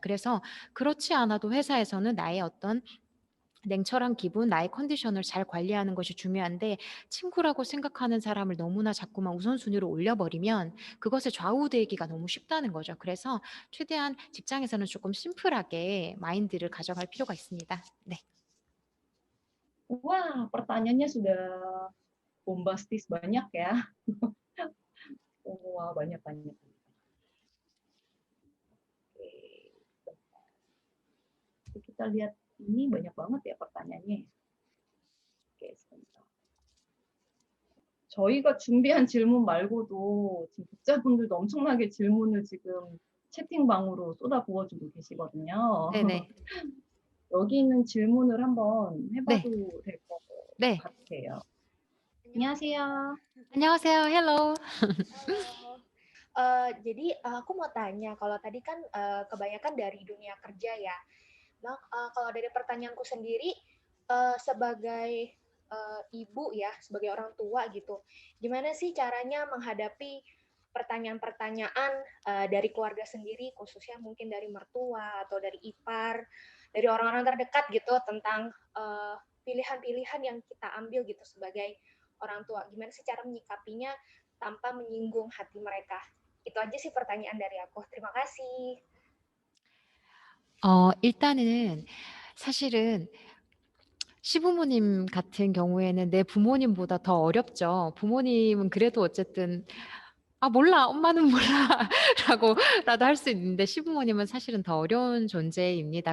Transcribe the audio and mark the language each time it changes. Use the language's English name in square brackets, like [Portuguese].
[Korean] 그래서 그렇지 않아도 회사에서는 나의 어떤 냉철한 기분, 나의 컨디션을 잘 관리하는 것이 중요한데 친구라고 생각하는 사람을 너무나 자꾸만 우선순위로 올려버리면 그것에 좌우되기가 너무 쉽다는 거죠. 그래서 최대한 직장에서는 조금 심플하게 마인드를 가져갈 필요가 있습니다. 네. [Indonesian] Wah, pertanyaannya sudah bombastis banyak ya. Wah, banyak-banyak. Oke, kita lihat ini banyak banget ya pertanyaannya. Oke, sebentar. [Korean] 저희가 준비한 질문 말고도 지금 독자분들도 엄청나게 질문을 지금 채팅방으로 쏟아부어주고 계시거든요. 네네. 여기 있는 질문을 한번 네. 해봐도 될 것 네. 같아요. 안녕하세요. 안녕하세요. 헬로. [Indonesian] Halo. Jadi aku mau tanya, kalau tadi kan kebanyakan dari dunia kerja ya. Nah, kalau dari pertanyaanku sendiri, sebagai ibu ya, sebagai orang tua gitu, gimana sih caranya menghadapi pertanyaan-pertanyaan dari keluarga sendiri, khususnya mungkin dari mertua atau dari ipar, dari orang-orang terdekat gitu tentang pilihan-pilihan yang kita ambil gitu sebagai orang tua. Gimana sih cara menyikapinya tanpa menyinggung hati mereka? Itu aja sih pertanyaan dari aku. Terima kasih. [Korean] 일단은 사실은 시부모님 같은 경우에는 내 부모님보다 더 어렵죠. 부모님은 그래도 어쨌든 아, 몰라. 엄마는 몰라. 라고라도 할 수 있는데 시부모님은 사실은 더 어려운 존재입니다.